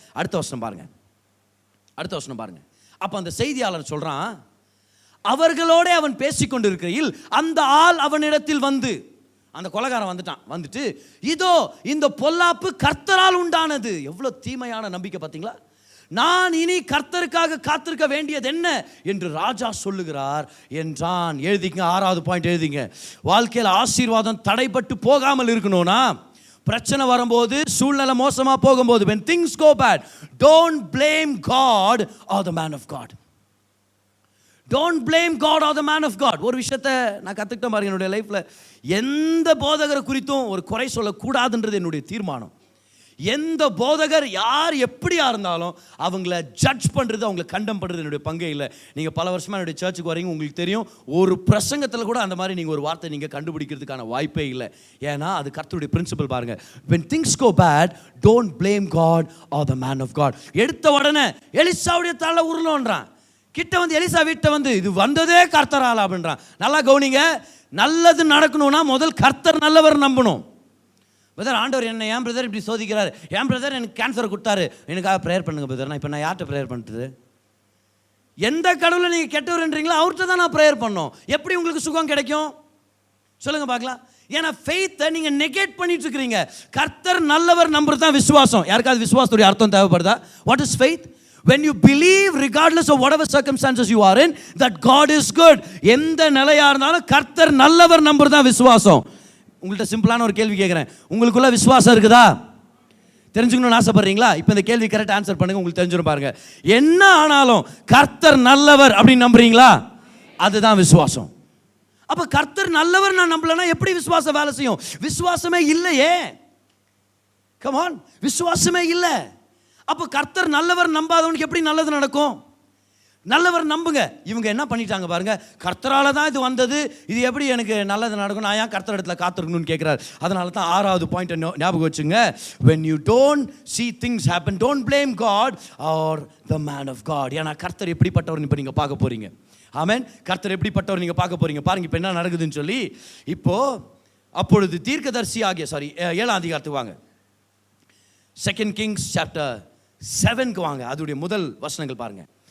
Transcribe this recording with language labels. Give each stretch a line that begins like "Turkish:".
Tamil: அடுத்த வசனம் பாருங்க. அப்போ அந்த செய்தியாளர் சொல்கிறான், அவர்களோட அவன் பேசிக்கொண்டு இருக்கிறையில் அந்த ஆள் அவனிடத்தில் வந்து, அந்த கொலைகாரன் வந்துட்டு இதோ இந்த பொல்லாப்பு கர்த்தரால் உண்டானது. எவ்வளோ தீமையான நம்பிக்கை பார்த்தீங்களா? நான் இனி கர்த்தருக்காக காத்திருக்க வேண்டியது என்ன என்று ராஜா சொல்லுகிறார் என்றான். எழுதிங்க, 6வது பாயிண்ட் எழுதிங்க. வாழ்க்கையில் ஆசீர்வாதம் தடைப்பட்டு போகாமல் இருக்கணும்னா, பிரச்சனை வரும்போது, சூழ்நிலை மோசமா போகும்போது,
English: when things go bad, don't blame God or the man of God. Don't blame God or the man of God.
Tamil: ஒரு விஷயத்தை நான் கற்றுக்கிட்டேன் பாருங்க என்னுடைய லைஃப்பில். எந்த போதகரை குறித்தும் ஒரு குறை சொல்லக்கூடாதுன்றது என்னுடைய தீர்மானம். எந்த போதகர் யார் எப்படியா இருந்தாலும் அவங்கள ஜட்ஜ் பண்ணுறது, அவங்கள கண்டம் பண்ணுறது என்னுடைய பங்கே இல்லை. நீங்கள் பல வருஷமாக என்னுடைய சர்ச்சுக்கு வரீங்க, உங்களுக்கு தெரியும், ஒரு பிரசங்கத்தில் கூட அந்த மாதிரி நீங்கள் ஒரு வார்த்தை நீங்கள் கண்டுபிடிக்கிறதுக்கான வாய்ப்பே இல்லை. ஏன்னா அது கர்த்தருடைய பிரின்சிபல் பாருங்க.
English: when things go bad, don't blame God or the man of God.
Tamil: எடுத்த உடனே எலிசாவுடைய தலை உருளோன்றான். கிட்ட வந்து எலிசா வீட்டை வந்து இது வந்ததே கர்த்தரால் அப்படின்றான். நல்லா கவனிங்க, நல்லது நடக்கணும்னா முதல் கர்த்தர் நல்லவர் நம்பணும். பிரதர், ஆண்டவர் என்ன ஏன் பிரதர் இப்படி சோதிக்கிறாரு? ஏன் பிரதர் எனக்கு கேன்சரை கொடுத்தாரு? எனக்காக ப்ரேயர் பண்ணுங்க பிரதர். நான் இப்போ நான் யார்கிட்ட ப்ரேயர் பண்ணுறது? எந்த கடவுளை நீங்கள் கெட்டவர்ன்றீங்களோ அவர்கிட்ட தான் நான் ப்ரேயர் பண்ணோம். எப்படி உங்களுக்கு சுகம் கிடைக்கும் சொல்லுங்க பார்க்கலாம். ஏன்னா ஃபெய்த்தை நீங்கள் நெகேட் பண்ணிட்டு இருக்கிறீங்க. கர்த்தர் நல்லவர் நம்புறது தான் விசுவாசம். யாருக்காவது விசுவாசத்துடைய அர்த்தம் தேவைப்படுதா?
English: What is faith? When you believe regardless of whatever circumstances you are in that God is good.
Tamil: எந்த நிலையா இருந்தாலும் கர்த்தர் நல்லவர் நம்புறது தான் விசுவாசம். உங்கள்கிட்ட சிம்பிளான ஒரு கேள்வி கேட்குறேன், உங்களுக்குள்ள விசுவாசம் இருக்குதா? தெரிஞ்சுக்கணும்னு ஆசைப்படுறீங்களா? இப்போ இந்த கேள்வி கரெக்ட் ஆன்சர் பண்ணுங்க, உங்களுக்கு தெரிஞ்சிடும் பாருங்க. என்ன ஆனாலும் கர்த்தர் நல்லவர் அப்படின்னு நம்புறீங்களா? அதுதான் விசுவாசம். அப்ப கர்த்தர் நல்லவர் நான் நம்பலன்னா எப்படி விசுவாசம் வேலை செய்யும்? விசுவாசமே இல்லையே.
English: come on,
Tamil: விசுவாசமே இல்லை. அப்போ கர்த்தர் நல்லவர் நம்பாதவனுக்கு எப்படி நல்லது நடக்கும்? நல்லவர் நம்புங்க. இவங்க என்ன பண்ணிட்டாங்க பாருங்க, கர்த்தரால தான் இது வந்தது, இது எப்படி எனக்கு நல்லது நடக்கும், நான் ஏன் கர்த்தர் இடத்துல காத்திருக்கணும்னு கேட்குறாரு. அதனால தான் 6வது பாயிண்ட் ஞாபகம் வச்சுங்க.
English: when you don't see things happen, don't blame God or the man of God.
Tamil: ஏன்னா கர்த்தர் எப்படிப்பட்டவர் இப்போ நீங்கள் பார்க்க போறீங்க. ஆமென். கர்த்தர் எப்படிப்பட்டவர் நீங்கள் பார்க்க போறீங்க. பாருங்க இப்போ என்ன நடக்குதுன்னு சொல்லி. இப்போ அப்பொழுது தீர்க்கதரிசி ஆகிய 7ஆம் அதிகாரத்துக்கு வாங்க. 2 Kings chapter 7க்கு வாங்க. அதோடைய முதல் வசனங்கள் பாருங்க.